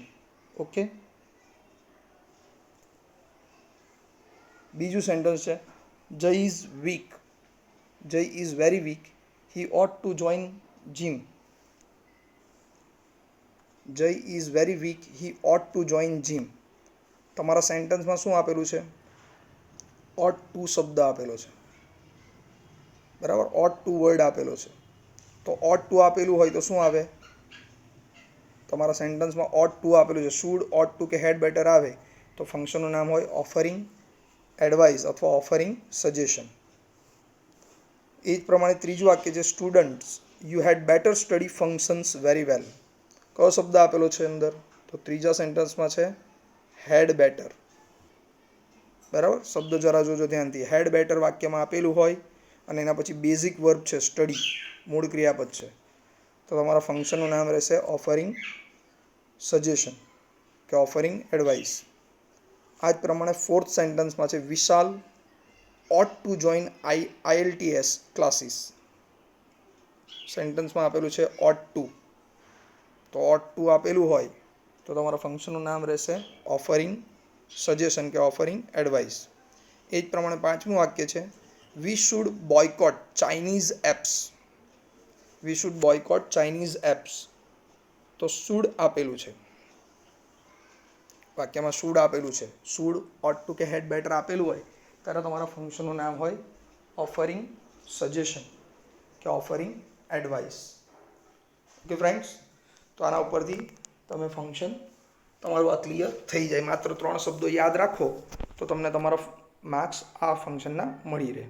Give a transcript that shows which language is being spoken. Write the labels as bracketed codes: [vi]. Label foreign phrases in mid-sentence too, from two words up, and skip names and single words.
[gu] ઓકે. બીજું સેન્ટેન્સ છે [en] Jay is weak. Jay is very weak. He ought to join gym. Jay is very weak. He ought to join gym. [gu] તમારા સેન્ટેન્સમાં શું આપેલું છે? [en] ought to [gu] શબ્દ આપેલો છે, બરાબર, [en] ought to [gu] વર્ડ આપેલો છે. તો [en] ought to [gu] આપેલું હોય તો શું આવે? તમારા સેન્ટેન્સમાં [en] ought to [gu] આપેલું છે, [en] should, ought to [gu] કે [en] had better [gu] આવે તો ફંક્શનનું નામ હોય [en] offering advice [gu] અથવા [en] offering suggestion. [gu] એ જ પ્રમાણે ત્રીજું વાક્ય છે [en] Students you had better study functions very well. [gu] કયો શબ્દ આપેલો છે અંદર? તો ત્રીજા સેન્ટેન્સમાં છે [en] had better. [gu] બરાબર, શબ્દ જરા જોજો ધ્યાનથી. [en] had better [gu] વાક્યમાં આપેલું હોય અને એના પછી [en] basic verb [gu] છે સ્ટડી, મૂળ ક્રિયાપદ છે, તો તમારા ફંક્શનનું નામ રહેશે [en] offering suggestion [gu] કે [en] offering advice. [gu] આ જ પ્રમાણે ફોર્થ સેન્ટેન્સમાં છે વિશાલ [en] ought to join IELTS classes. [gu] સેન્ટેન્સમાં આપેલું છે [en] ought to, [gu] તો [en] ought to [gu] આપેલું હોય તો તમારા ફંક્શનનું નામ રહેશે [en] offering suggestion [gu] કે [en] offering advice. [gu] એ જ પ્રમાણે પાંચમું વાક્ય છે [en] We should boycott Chinese apps. We should boycott Chinese apps. [gu] તો શુડ આપેલું છે, વાક્યમાં શુડ આપેલું છે. શુડ, [en] ought to [gu] કે [en] had better [gu] આપેલું હોય ત્યારે તમારા ફંક્શનનું નામ હોય [en] offering suggestion [gu] કે [en] offering advice. Okay friends, [gu] તો આના ઉપરથી તમે ફંક્શન તમારું આ ક્લિયર થઈ જાય. માત્ર 3 શબ્દો યાદ રાખો તો તમને તમારા માર્ક્સ આ ફંક્શનના મળી રહે.